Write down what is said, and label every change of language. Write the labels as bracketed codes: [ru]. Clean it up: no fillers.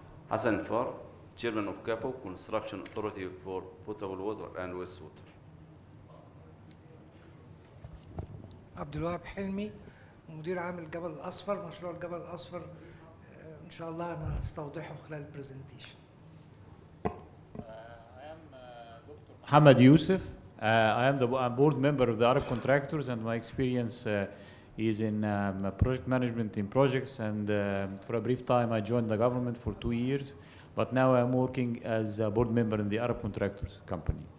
[en] Hassan Far, Chairman of CAPO, Construction Authority for Potable Water and Wastewater. [ar] عبد الوهاب حلمي مدير عام الجبل الأصفر مشروع الجبل الأصفر إن شاء الله أنا أستوضحه خلال البرزنتيشن. [en] Mohammed Youssef. I am the board member of the Arab Contractors, and my experience is in project management in projects, and for a brief time I joined the government for 2 years, but now I'm working as a board member in the Arab Contractors company.